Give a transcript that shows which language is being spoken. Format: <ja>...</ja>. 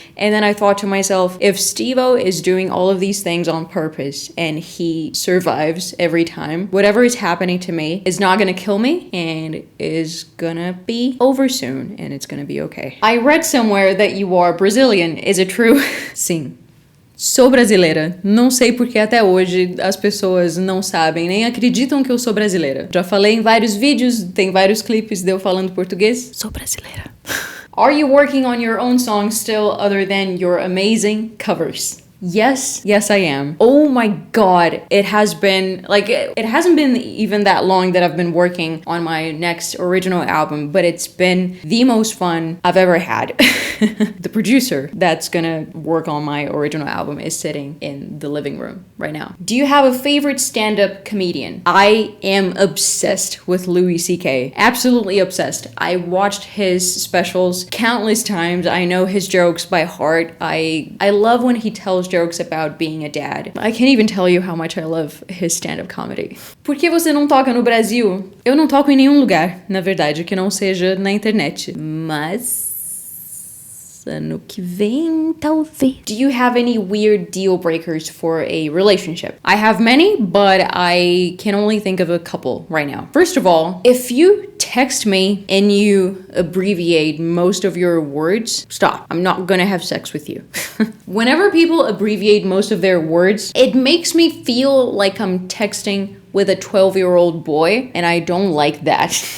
<en>And then I thought to myself, if Steve-O is doing all of these things on purpose and he survives every time, whatever is happening to me is not gonna kill me and is gonna be over soon and it's gonna be okay. I read somewhere that you are Brazilian. Is it true?</en> <pt>Sim. Sou brasileira. Não sei porque até hoje as pessoas não sabem, nem acreditam que eu sou brasileira. Já falei em vários vídeos, tem vários clipes de eu falando português. Sou brasileira.</pt> <en>Are you working on your own songs still other than your amazing covers? Yes, I am. Oh my god, it hasn't been even that long that I've been working on my next original album, but it's been the most fun I've ever had. The producer that's gonna work on my original album is sitting in the living room right now. Do you have a favorite stand-up comedian? I am obsessed with Louis C.K. Absolutely obsessed. I watched his specials countless times. I know his jokes by heart. I love when he tells jokes about being a dad. I can't even tell you how much I love his stand-up comedy.</en> <pt>Por que você não toca no Brasil? Eu não toco em nenhum lugar, na verdade, que não seja na internet. Mas ano que vem, talvez.</pt> <en>Do you have any weird deal breakers for a relationship? I have many, but I can only think of a couple right now. First of all, if you text me and you abbreviate most of your words, stop. I'm not gonna have sex with you. Whenever people abbreviate most of their words, it makes me feel like I'm texting with a 12-year-old boy, and I don't like that.</en>